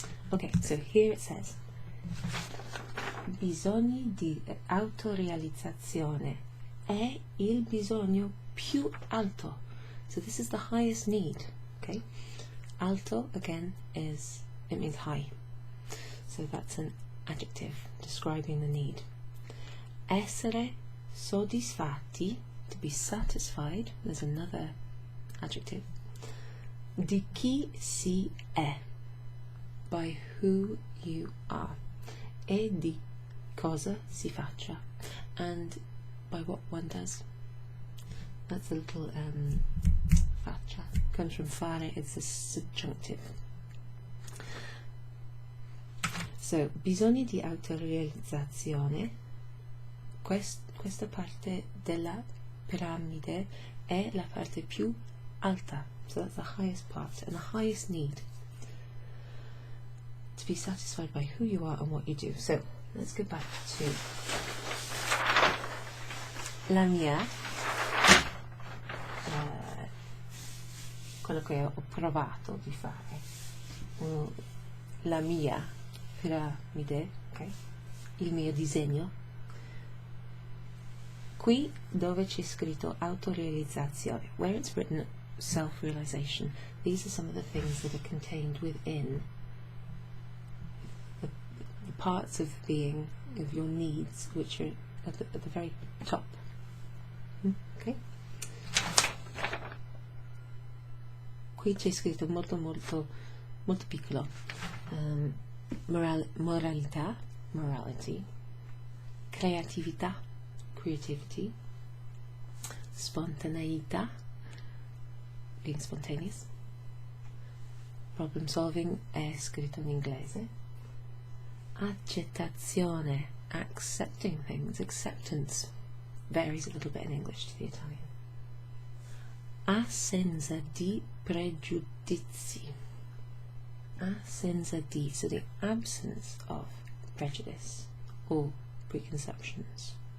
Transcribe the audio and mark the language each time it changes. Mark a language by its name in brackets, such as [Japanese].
[English] Okay, so here it says [Italian] bisogni di autorealizzazione è il bisogno più alto. [English] So this is the highest need. Okay, alto again it means high. So that's an adjective describing the need. [Italian] Essere soddisfatti, [English] to be satisfied. There's another adjective. [Italian] Di chi si è, [English] by who you are, [Italian] e di cosa si faccia, [English] and by what one does. That's a little faccia, comes from fare, it's a subjunctive. [Italian] So, bisogni di autorealizzazione, questa parte della piramide è la parte più alta. [English] So that's the highest part and the highest need. To be satisfied by who you are and what you do. So let's go back to [Italian] la mia, quello che ho provato di fare, la mia piramide, okay? Il mio disegno. Qui dove c'è scritto AutoRealizzazione, [English] where it's written SelfRealisation, these are some of the things that are contained within the parts of being, of your needs, which are at the very top. Okay? [Italian] Qui c'è scritto molto piccolo. Moralità, morality. Creatività, creativity. [English] Spontaneità, being spontaneous. [Italian] Problem solving è scritto in inglese. [English] Accettazione, accepting things, acceptance, varies a little bit in English to the Italian. [Italian] Assenza di pregiudizi. Assenza di, [English] so the absence of prejudice or preconceptions.